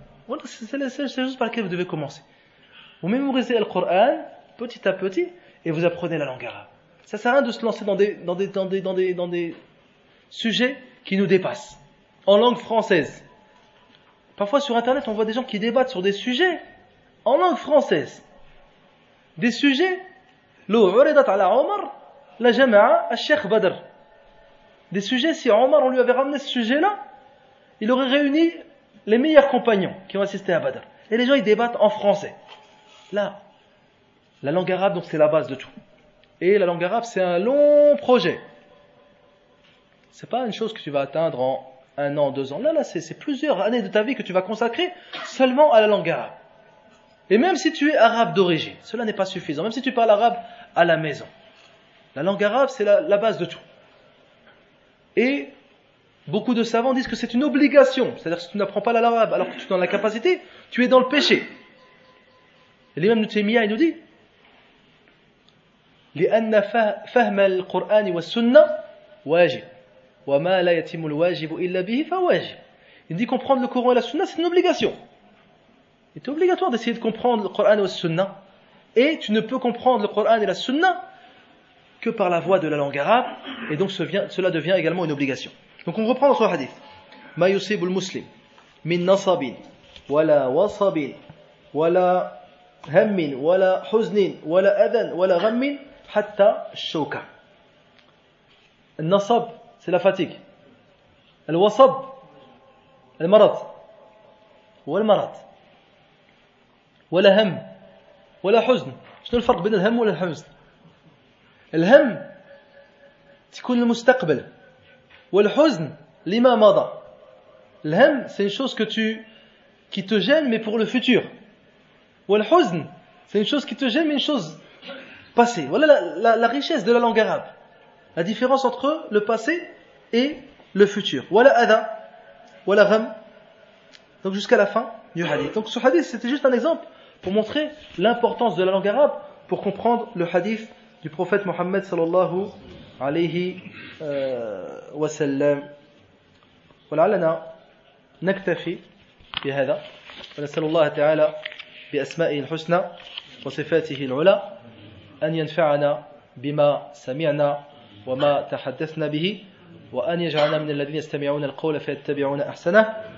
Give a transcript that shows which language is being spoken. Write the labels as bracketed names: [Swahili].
[French] Voilà, c'est la chose par laquelle vous devez commencer. Vous mémorisez le Coran petit à petit et vous apprenez la langue arabe. Ça sert à rien de se lancer dans des sujets qui nous dépassent. En langue française. Parfois sur internet on voit des gens qui débattent sur des sujets en langue française. Des sujets [Arabic] لو عرضت على عمر لجمع الشيخ بدر. [French] Des sujets, si Omar on lui avait ramené ce sujet-là, il aurait réuni les meilleurs compagnons qui ont assisté à Badr. Et les gens ils débattent en français. Là, la langue arabe, donc c'est la base de tout. Et la langue arabe, c'est un long projet. C'est pas une chose que tu vas atteindre en 1 an, 2 ans. Là, c'est plusieurs années de ta vie que tu vas consacrer seulement à la langue arabe. Et même si tu es arabe d'origine, cela n'est pas suffisant. Même si tu parles arabe à la maison. La langue arabe, c'est la base de tout. Et beaucoup de savants disent que c'est une obligation. C'est-à-dire que si tu n'apprends pas l'arabe alors que tu es dans la capacité, tu es dans le péché. Et l'imam Ibn Taymiyyah, il nous dit [Arabic] لأن فهم القرآن والسنة واجب وما لا يتم الواجب إلا به فواجب. [French] Il dit comprendre le Coran et la Sunna, c'est une obligation. Il est obligatoire d'essayer de comprendre le Coran et la Sunna. Et tu ne peux comprendre le Coran et la Sunna que par la voie de la langue arabe. Et donc cela devient également une obligation. Donc on reprend notre hadith. [Arabic] ما يصيب المسلم من نصب ولا وصب ولا هم ولا حزن ولا أذى ولا غم حتى الشوكة. [French] النصب c'est la fatigue. [Arabic] الوصب المرض والمرض ولا هم ولا حزن. شنو الفرق بين الهم والحزن؟ الهم تكون المستقبل والحزن لما مضى. [French] الهم c'est une chose qui te gêne mais pour le futur. والحزن c'est une chose qui te gêne mais une chose passée. Voilà la richesse de la langue arabe. La différence entre le passé et le futur. [Arabic] ولا أذى ولا غم. [French] Donc jusqu'à la fin du hadith. Donc ce hadith c'était juste un exemple pour montrer l'importance de la langue arabe pour comprendre le hadith du prophète Mohammed sallallahu alayhi wa sallam. [Arabic] ولعلنا نكتفي بهذا ونسأل الله تعالى بأسمائه الحسنى وصفاته العلى أن ينفعنا بما سمعنا وما تحدثنا به وأن يجعلنا من الذين يستمعون القول فيتبعون أحسنه.